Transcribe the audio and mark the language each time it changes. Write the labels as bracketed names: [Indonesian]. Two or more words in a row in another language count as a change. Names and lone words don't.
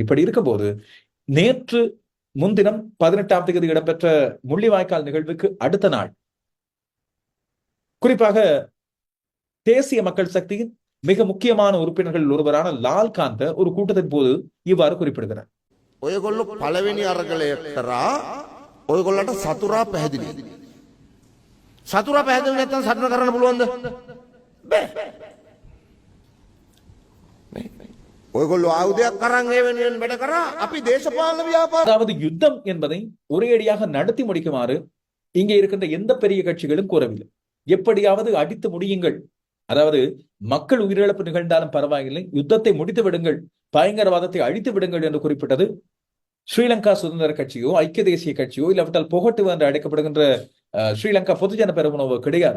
[Tamil] இப்படி இருக்கும்போது நேற்று முன்தினம் 18ஆம் தேதி இடம்பெற்ற முள்ளிவாய்க்கால் நிகழ்வுக்கு அடுத்த நாள், குறிப்பாக தேசிய மக்கள் சக்தியின் மிக முக்கியமான உறுப்பினர்கள் ஒருவரான லால்காந்த ஒரு கூட்டத்தின் போது இவ்வாறு குறிப்பிடுகிறார். [Sinhala] ඔයගොල්ලෝ පළවෙනි අරගලය කරා ඔයගොල්ලන්ට සතුරා පැහැදිලි. සතුරා පැහැදිලි නැත්නම් සටන කරන්න පුළුවන්ද? බෑ. ඔයගොල්ලෝ ආයුධයක් අරන් ඒ වෙනුවෙන් වැඩ කරා අපි දේශපාලන ව්‍යාපාර. [Tamil] அதாவது யுத்தம் என்பதை ஒரேடியாக நடத்தி முடிக்குமாறு இங்கே இருக்கின்ற எந்த பெரிய கட்சிகளும் கூறவில்லை. எப்படியாவது அடித்து முடியுங்கள், அதாவது மக்கள் உயிரிழப்பு நிகழ்ந்தாலும் பரவாயில்லை, யுத்தத்தை முடித்து விடுங்கள், பயங்கரவாதத்தை அழித்து விடுங்கள் என்று குறிப்பிட்டது ஸ்ரீலங்கா சுதந்திர கட்சியோ ஐக்கிய தேசிய கட்சியோ இல்லாவிட்டால் புகட்டுவ என்று அழைக்கப்படுகின்ற ஸ்ரீலங்கா பொதுஜன பெரமுனவோ கிடையாது.